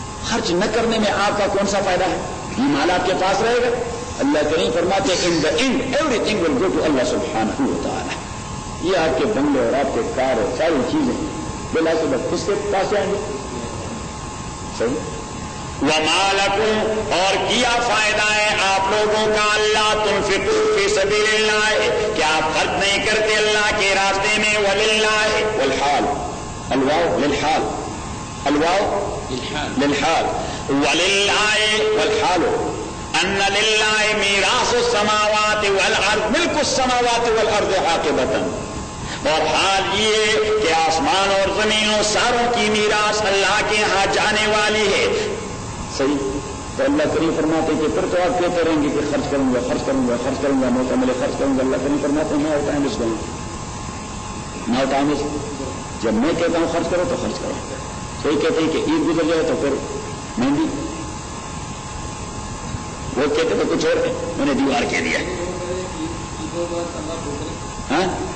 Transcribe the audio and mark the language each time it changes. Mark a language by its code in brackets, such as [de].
[ur] خرچ نہ کرنے میں آپ کا کون سا فائدہ ہے یہ مال آپ کے پاس رہے گا اللہ کریم فرماتے ہیں [en] in the end everything will go to [ur] اللہ سبحانہ و تعالی یہ آپ کے بنگلے اور آپ کے کار اور ساری چیزیں بلا سب کس کے پاس جائیں گے صحیح [ar] وَمَا لَكُمْ [ur] اور کیا فائدہ ہے آپ لوگوں کا اللہ [ar] تُنْفِقُوا فِي سَبِيلِ اللَّهِ [ur] کیا آپ خرچ نہیں کرتے اللہ کے راستے میں [ar] وَلِلَّهِ وَالْحَال الواو للحال الواو للحال وَلِلَّهِ وَالْحَالُ أَنَّ لِلَّهِ مِيرَاثُ السَّمَاوَاتِ وَالْأَرْضِ مِلْكُ السَّمَاوَاتِ وَالْأَرْضِ عَاقِبَةً [ur] اور حال یہ کہ آسمان اور زمینوں ساروں کی میراث اللہ کے ہاں جانے والی ہے صحیح تو اللہ کریم فرماتے ہیں کہ پھر تو آپ کہتے رہیں گے کہ خرچ کروں گا خرچ کروں گا خرچ کروں گا موقع ملے خرچ کروں گا اللہ کریم فرماتے ہیں [en] now time is gone now time is [ur] جب میں کہتا ہوں خرچ کرو تو خرچ کرو صحیح کہتے ہیں کہ عید گزر جائے تو پھر مہندی وہ کہتے تو کچھ اور میں نے دیوار کہہ دیا ہاں